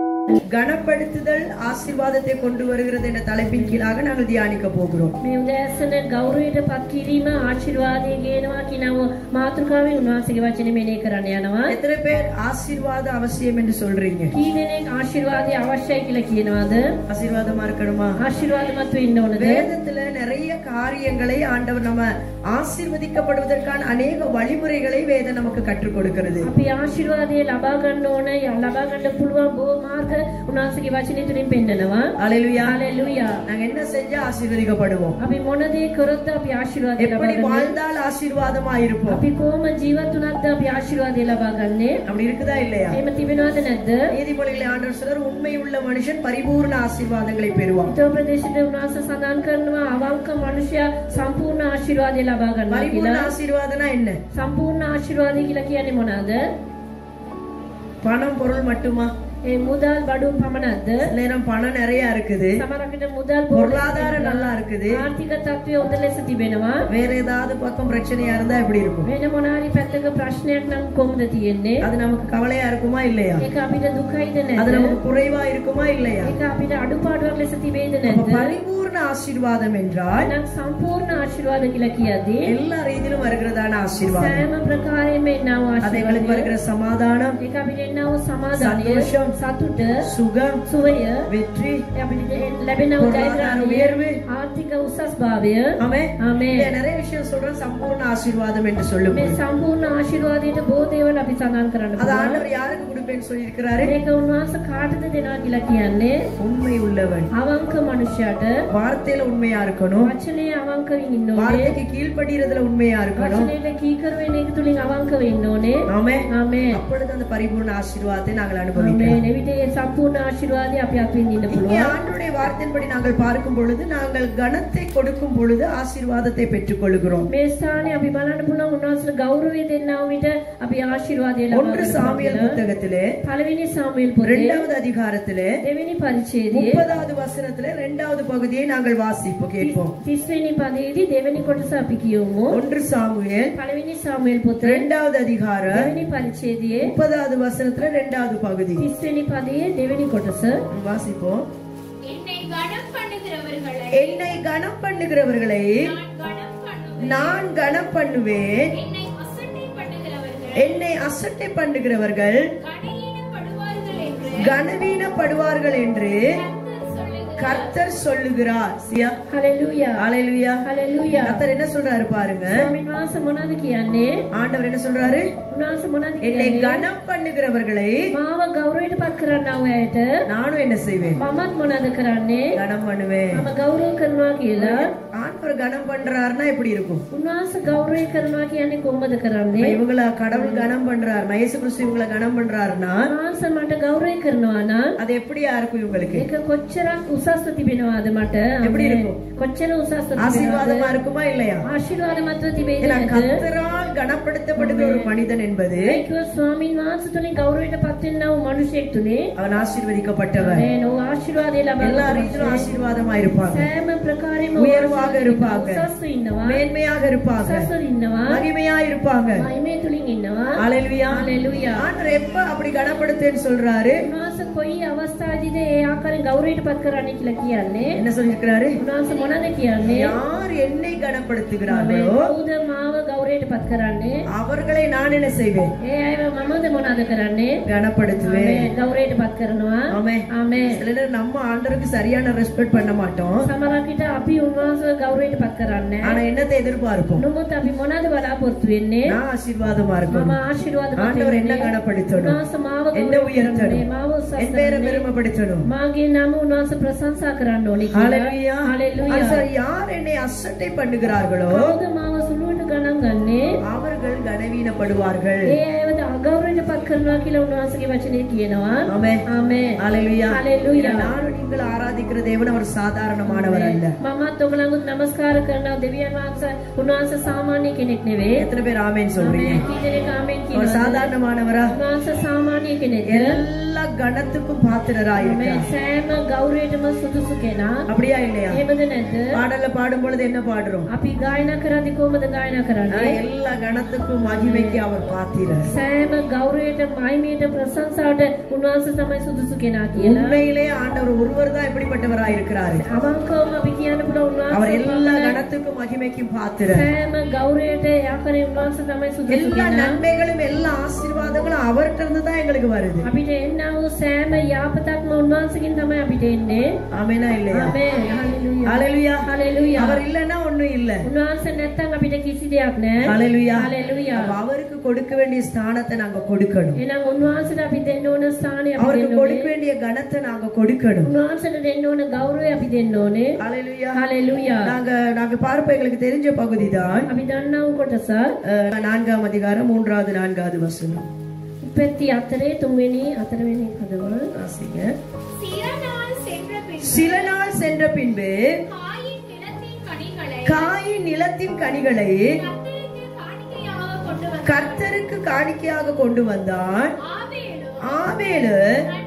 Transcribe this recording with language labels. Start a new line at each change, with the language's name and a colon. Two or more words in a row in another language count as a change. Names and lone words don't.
Tamil: கனப்படுத்துதல் ஆசீர்வாதத்தை கொண்டு வருகிறது என்ற தலைப்பின் கீழாக நாங்கள் தியானிக்க போகிறோம்.
Sinhala: මේ උදෑසන ගෞරවයට පත් කිරීම ආශිර්වාදයේ ගේනවා කියනව මාතෘකාවෙන් උන්වහන්සේගේ වචනේ මෙනෙහි කරන්න යනවා.
Tamil: எத்தனை பேர் ஆசீர்வாத அவசியம் என்று சொல்றீங்க?
Sinhala: කී දෙනෙක් ආශිර්වාදය අවශ්‍යයි කියලා කියනවාද?
Tamil: ஆசீர்வாதமா இருக்கணுமா?
Sinhala: ආශිර්වාදමත් වෙන්න ඕනද?
Tamil: வேதத்துல நிறைய காரியங்களை ஆண்டவர் நம்ம ஆசீர்வதிக்கப்படுவதற்கான அநேக வழிமுறைகளை வேதம் நமக்கு கற்றுக் கொடுக்கிறது.
Sinhala: අපි ආශිර්වාදය ලබා ගන්න ඕන, ලබා ගන්න පුළුවන් බොහෝ මාර්ග උන්වහන්සේගේ වචනේ තුලින් පෙන්නනවා.
Tamil: ஹalleluya. ஹalleluya. நாங்க என்ன செஞ்சா ஆசீர்வதிக்கப்படுவோம்?
Sinhala: අපි මොන දේ කරොත් අපි ආශිර්වාදය ලබා
Tamil: எப்படி
Sinhala: ගන්නේ?
Tamil: வாழ்ந்தால் ஆசீர்வாதமா இருப்போம்?
Sinhala: අපි කොහොම ජීවත් වුණාද අපි ආශිර්වාදය ලබා ගන්නේ?
Tamil: அப்படி இருக்குதா இல்லையா?
Sinhala: එහෙම තිබෙනවද නැද්ද?
Tamil: நீதிமொழிகளை ஆண்டவர் சொல்றார், உண்மை உள்ள மனுஷன் பரிபூர்ண ஆசீர்வாதங்களை பெறுவான்.
Sinhala: ඊට ප්‍රදේශයේ උන්වහන්සේ සඳහන් කරනවා අවංක මනුෂ්‍යයා සම්පූර්ණ ආශිර්වාදය ලබා ගන්නවා
Tamil: பரிபூர்ண
Sinhala: කියලා.
Tamil: ஆசீர்வாதம்னா என்ன?
Sinhala: සම්පූර්ණ ආශිර්වාදය කියලා කියන්නේ මොනවාද?
Tamil: பணம் பொருள் மட்டுமா?
Sinhala: ඒ මුදල් බඩු පමණක්ද?
Tamil: நேரம் பணம் நிறைய இருக்குது,
Sinhala: සමහරවිට මුදල්
Tamil: பொருளாதாரம் நல்லா இருக்குது,
Sinhala: ආර්ථික තත්ත්වය හොඳ ලෙස තිබෙනවා.
Tamil: வேற ஏதாவது பக்கம் பிரச்சனையா இருந்தா எப்படி இருக்கும்?
Sinhala: වෙන මොනාරි පැත්තක ප්‍රශ්නයක් නම් කොහොමද තියෙන්නේ?
Tamil: அது நமக்கு கவலையா இருக்குமா இல்லையா?
Sinhala: ඒක අපිට දුකයිද
Tamil: அது
Sinhala: නැද්ද?
Tamil: நமக்கு குறைவா இருக்குமா இல்லையா?
Sinhala: ඒක අපිට අඩුපාඩුවක් ලෙස තිබෙයිද
Tamil: அப்ப
Sinhala: නැද්ද?
Tamil: பரிபூர்ண ஆசீர்வாதம் என்றால்
Sinhala: නම් සම්පූර්ණ ආශිර්වාද කියලා කියද්දී
Tamil: எல்லா ரீதியிலும் வருகிறதான ஆசீர்வாதம்.
Sinhala: සෑම ප්‍රකාරයෙන්ම එනව
Tamil: அது எங்களுக்கு
Sinhala: ආශිර්වාදය.
Tamil: வருகிற சமாதானம்,
Sinhala: ඒක අපිට එනව සමාදානය, සන්තෝෂம், සතුට,
Tamil: சுகம்,
Sinhala: සුවය,
Tamil: வெற்றி,
Sinhala: අපිට ලැබෙනව
Tamil: பொருளாதார
Sinhala: ජයග්‍රහණය,
Tamil: உயர்வு.
Sinhala: ආර්ථික උසස් භාවය.
Tamil: ஆமென்.
Sinhala: ආමේන්.
Tamil: இங்க நிறைய விஷயம் சொல்றேன் சம்பூர்ண ஆசீர்வாதம் என்று சொல்லும்.
Sinhala: මේ සම්පූර්ණ ආශිර්වාදයට බොහෝ දේවල් අපි සඳහන් කරන්න
Tamil: அது
Sinhala: පුළුවන්.
Tamil: ஆண்டவர் யாருக்கு கொடுப்பேன்னு சொல்லி இருக்கிறாரு?
Sinhala: මේක උන්වහන්සේ කාටද දෙනවා කියලා කියන්නේ
Tamil: உண்மை உள்ளவன்,
Sinhala: අවංක මනුෂ්‍යයාට.
Tamil: வார்த்தையில உண்மையா இருக்கணும்,
Sinhala: වචනේ අවංක වෙන්න ඕනේ.
Tamil: வார்த்தைக்கு கீழ்ப்படிறதுல உண்மையா இருக்கணும்.
Sinhala: වචනේට කීකරු වෙන එක තුලින් අවංක වෙන්න ඕනේ.
Tamil: ஆமென்.
Sinhala: ආමේන්.
Tamil: அப்பொழுது அந்த பரிபூர்ண ஆசீர்வாதத்தை நாங்கள்
Sinhala: ආමේන්.
Tamil: அனுபவிக்கலாம்.
Sinhala: එවිට මේ සම්පූර්ණ ආශිර්වාදය අපි අත්විඳින්න
Tamil: இங்கே
Sinhala: පුළුවන්.
Tamil: ஆண்டவருடைய வார்த்தையின்படி நாங்கள் பார்க்கும் பொழுது நாங்கள் கனத்தை கொடுக்கும் பொழுது ஆசீர்வாதத்தை பெற்றுக் கொள்கிறோம்.
Sinhala: මේ ස්ථානේ අපි බලන්න පුළුවන් උන්වහන්සේට ගෞරවය දෙන්නා විට අපි ආශිර්වාදය ලබා
Tamil: ஒன்று
Sinhala: ගන්නවා.
Tamil: சாமுவேல் புத்தகத்திலே
Sinhala: පළවෙනි සාමුවෙල් පොතේ
Tamil: 2வது அதிகாரத்திலே
Sinhala: දෙවෙනි පරිච්ඡේදයේ
Tamil: 30வது வசனத்திலே 2வது பகுதியை நாங்கள் வாசிப்போம், கேட்போம்.
Sinhala: 30 වෙනි පදයේදී දෙවෙනි කොටස අපි කියමු.
Tamil: ஒன்று சாமுவேல்
Sinhala: පළවෙනි සාමුවෙල් පොතේ
Tamil: 2வது அதிகாரம்
Sinhala: දෙවෙනி පරිච්ඡේදයේ
Tamil: 30வது வசனத்திலே 2வது பகுதி
Sinhala: 30 වෙනි පදයේ දෙවෙනි කොටස.
Tamil: வாசிப்போம். என்னை கனம் பண்ணுகிறவர்களை என்னை கனம் பண்ணுகிறவர்களை நான் கனம் பண்ணுவேன், என்னை அசட்டை பண்ணுகிறவர்கள் என்னை அசட்டை பண்ணுகிறவர்கள் கனவீனப்படுவார்கள் என்று கர்த்தர் சொல்லுகிறார். சியா,
Sinhala: හලෙලූයා.
Tamil: ஹalleluya.
Sinhala: හලෙලූයා.
Tamil: கர்த்தர் என்ன சொல்றாரு பாருங்க.
Sinhala: ස්වාමීන් වහන්සේ මොනවද කියන්නේ?
Tamil: ஆண்டவர் என்ன சொல்றாரு?
Sinhala: උන්වහන්සේ මොනවද
Tamil: என்னை
Sinhala: කියන්නේ?
Tamil: கனம் பண்ணுகிறவர்களை
Sinhala: මාව ගෞරවයට පත් කරන්නව අයට
Tamil: நானும் என்ன செய்வேன்?
Sinhala: මමත් මොනවද කරන්නේ?
Tamil: கனம் பண்ணுவேன்.
Sinhala: මම ගෞරව කරනවා කියලා.
Tamil: ஆண்டவர் கனம் பண்றாருன்னா எப்படி இருக்கும்?
Sinhala: උන්වහන්සේ ගෞරවය කරනවා කියන්නේ කොහොමද කරන්නේ?
Tamil: இவங்கள கடவுள் கனம் பண்றாருன்னா, இயேசு கிறிஸ்து இவங்கள கனம் பண்றாருன்னா
Sinhala: උන්වහන්සේ මට ගෞරවය කරනවා නම්
Tamil: அது எப்படியா இருக்கும் இவங்களுக்கு?
Sinhala: ඒක කොච්චරක් උසස්ව තිබෙනවද මට?
Tamil: எப்படி இருக்கும்?
Sinhala: කොච්චර උසස්ව
Tamil: ஆசீர்வாதமா
Sinhala: තිබෙනවද?
Tamil: இருக்குமா இல்லையா?
Sinhala: ආශිර්වාදමත්ව තිබෙයිද
Tamil: ஏன்னா
Sinhala: නැද්ද?
Tamil: கர்த்தரால் கனப்படுத்தப்படுகிற ஒரு மனிதன் என்பது
Sinhala: ඒක ස්වාමීන් වහන්සේ තුලින් ගෞරවයට පත් වෙනා වූ මිනිසෙක් තුනේ
Tamil: அவன் ஆசீர்வதிக்கப்பட்டவன்.
Sinhala: මේ නෝ ආශිර්වාදය ලබා
Tamil: எல்லா
Sinhala: ගන්න
Tamil: ரீதியிலும் ஆசீர்வாதமா இருப்பாங்க,
Sinhala: සෑම ප්‍රකාරයෙන්ම
Tamil: உயர்வாக இருப்பாங்க,
Sinhala: උසස්ව ඉන්නවා,
Tamil: மேன்மையாக இருப்பாங்க,
Sinhala: උසස්ව ඉන්නවා,
Tamil: மகிமையா இருப்பாங்க.
Sinhala: මහිමේ තුලින් ඉන්නවා.
Tamil: ஹalleluya.
Sinhala: හලෙලූයා.
Tamil: ஆண்டவர் எப்ப அப்படி கனப்படுத்தேன்னு சொல்றாரு?
Sinhala: උන්වහන්සේ කොයි අවස්ථාවේදීද ඒ ආකාරයෙන් ගෞරවයට පත් කරන්නේ කියලා කියන්නේ?
Tamil: என்ன சொல்லிருக்கிறாரு?
Sinhala: උන්වහන්සේ මොනවද කියන්නේ?
Tamil: யார் என்னை கனப்படுத்துகிறார்களோ
Sinhala: කවුද මාව ගෞරවයට පත් කරන්නේ?
Tamil: அவர்களை நான் என்ன செய்வேன்?
Sinhala: ඒ අයව මමද මොනවද කරන්නේ?
Tamil: கனப்படுத்துவேன்.
Sinhala: ආමේන්. ගෞරවයට පත් කරනවා.
Tamil: ஆமென்.
Sinhala: ආමේන්.
Tamil: சில நேரம் நம்ம ஆண்டவருக்கு சரியான ரெஸ்பெக்ட் பண்ண மாட்டோம்,
Sinhala: සමහරක් විට අපි උන්වහන්සේව ගෞරවයට පත් කරන්නේ
Tamil: ஆனா என்னத்தை எதிர்பார்ப்போம்?
Sinhala: නමුත් අපි මොනවද බලාපොරොත්තු වෙන්නේ?
Tamil: நான் ஆசீர்வாதமா
Sinhala: මම
Tamil: இருக்கணும்,
Sinhala: ආශිර්වාදවත්
Tamil: ஆண்டவர் என்ன
Sinhala: වෙන්නේ.
Tamil: கனப்படுத்தணும்,
Sinhala: උන්වහන්සේ මාව
Tamil: என்ன
Sinhala: ගෞරව
Tamil: உயர்த்தணும்,
Sinhala: කරන්නේ, මාව උසස්
Tamil: என் பேரை
Sinhala: කරන්නේ.
Tamil: பெருமைப்படுத்தணும்.
Sinhala: මාගේ නම උන්වහන්සේ ප්‍රශංසා කරන්න ඕනේ කියලා.
Tamil: ஹalleluya.
Sinhala: හලෙලූයා.
Tamil: அது சரி, யார் என்னை அசட்டை பண்ணுகிறார்களோ
Sinhala: කවුද මාව සුළුවට ගණන් ගන්නේ?
Tamil: அவர்கள் கனவீனப்படுவார்கள்.
Sinhala: ඒ අයව අගෞරවයට පත් කරනවා කියලා උන්වහන්සේගේ වචනේ කියනවා.
Tamil: ஆமென்.
Sinhala: ආමේන්.
Tamil: ஹalleluya. ஹalleluya. நானும் நீங்கள் ஆராதிக்கிற தேவன் அவர் சாதாரணமானவர் அல்ல.
Sinhala: මමත් ඔයගලඟුත් නමස්කාර කරනවා දෙවියන් වහන්සේ. උන්වහන්සේ සාමාන්‍ය කෙනෙක් නෙවෙයි.
Tamil: எத்தனை பேர் ஆமென் சொல்றீங்க?
Sinhala: ආමේන්. කී දෙනෙක් ආමේන්
Tamil: அவர்
Sinhala: කියනවද?
Tamil: சாதாரணமானவரா?
Sinhala: උන්වහන්සේ සාමාන්‍ය වගේ කෙනෙක්ද?
Tamil: எல்லா கணத்துக்கும் பாத்திரராயிருக்கிறார்.
Sinhala: සෑම ගෞරවයටම සුදුසු කෙනා.
Tamil: அப்படியா இல்லையா?
Sinhala: එහෙමද නැද්ද?
Tamil: பாடல்ல பாடும் பொழுது என்ன பாடுறோம்?
Sinhala: අපි ගායනා කරද්දී කොහොමද ගායනා කරන්නේ?
Tamil: எல்லா கணத்துக்கும் மகிமைக்கு அவர் பாத்திரர்.
Sinhala: සෑම ගෞරවයට මහිමයට ප්‍රශංසාවට උන්වහන්සේ තමයි සුදුසු කෙනා කියලා.
Tamil: உண்மையிலே ஆண்டவர் ஒருவர் தான் இப்படிப்பட்டவராயிருக்கிறார்.
Sinhala: අවංකවම අපි කියන්න පුළුවන්
Tamil: அவர்
Sinhala: උන්වහන්සේ
Tamil: எல்லா கணத்துக்கும் மகிமைக்கும் பாத்திரர்.
Sinhala: සෑම ගෞරවයට යාකරේ උන්වහන්සේ තමයි සුදුසු
Tamil: எல்லா
Sinhala: කෙනා.
Tamil: நன்மைகளும் எல்லா ஆசீர்வாதங்களும் அவர்கிட்ட இருந்து தான் எங்களுக்கு வருது.
Sinhala: අපිට එන්නා වූ සෑම යාපතක්ම උන්වහන්සේගෙන් තමයි අපිට එන්නේ.
Tamil: ஆமெனா இல்லையா?
Sinhala: ආමේන්. හalleluya.
Tamil: ஹalleluya.
Sinhala: හalleluya.
Tamil: அவர் இல்லன்னா ஒண்ணும் இல்ல.
Sinhala: උන්වහන්සේ නැත්තම් අපිට කිසි දෙයක් නැහැ.
Tamil: ஹalleluya.
Sinhala: හalleluya.
Tamil: அப்ப அவருக்கு கொடுக்க வேண்டிய ஸ்தானத்தை நாங்க கொடுக்கணும்.
Sinhala: එහෙනම් උන්වහන්සේට අපි දෙන්න ඕන ස්ථානය අපි
Tamil: அவருக்கு
Sinhala: දෙන්න
Tamil: கொடுக்க
Sinhala: ඕනේ.
Tamil: வேண்டிய கனத்தை நாங்க கொடுக்கணும்.
Sinhala: උන්වහන්සේට දෙන්න ඕන ගෞරවය අපි දෙන්න ඕනේ.
Tamil: ஹalleluya.
Sinhala: හalleluya.
Tamil: நாங்க பார்ப்போம், எங்களுக்கு தெரிஞ்ச பகுதி தான்
Sinhala: අපි දන්නා වූ කොටස
Tamil: 4ஆம் அதிகாரம் 3வது 4வது வசனம்.
Sinhala: උපැත්ති 4 3වෙනි 4වෙනි පදව.
Tamil: வாசிங்க. சில நாள் சென்ற சில நாள் சென்ற பின்பு பின்பு காயின் நிலத்தின் கனிகளை காயின் நிலத்தின் கனிகளை கர்த்தருக்கு காணிக்கையாக கொண்டு வந்தான். கர்த்தருக்கு காணிக்கையாக கொண்டு வந்தான். ஆபேலு ஆபேலு